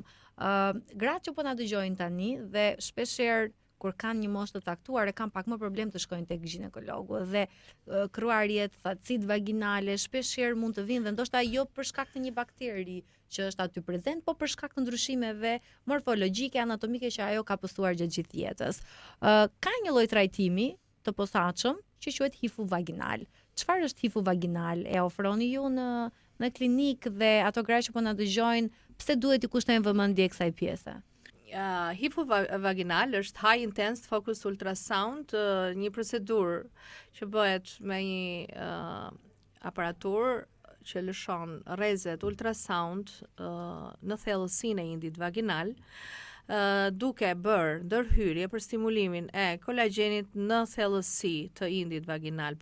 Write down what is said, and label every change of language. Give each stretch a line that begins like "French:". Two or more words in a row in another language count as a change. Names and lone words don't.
Albanian: Gratë që po na dëgjojnë tani dhe shpeshherë kur kanë një moshë të caktuar e kanë pak më problem të shkojnë tek ginekologu dhe kruarjet, thatësit vaginale shpeshherë mund të vinë dhe ndoshta jo për shkak të një bakteri që është aty prezent, po për shkak të ndryshimeve morfologjike, anatomike që ajo ka pasur gjatë gjithë jetës. Ka një lloj trajtimi të posaçëm që quhet hifu vaginal. Çfarë është hifu vaginal? E ofroni ju në klinikë dhe ato gra që po na dëgjojnë, pse duhet i kushtojnë vëmendje kësaj pjese? Hifu vaginal është
English: high intense focus ultrasound,
Albanian: një procedurë që bëhet me një aparatur që lëshon rrezet ultrasound në thellësinë e indit vaginal, duke bërë ndërhyrje për stimulimin e kolagjenit në thellësi të indit vaginal.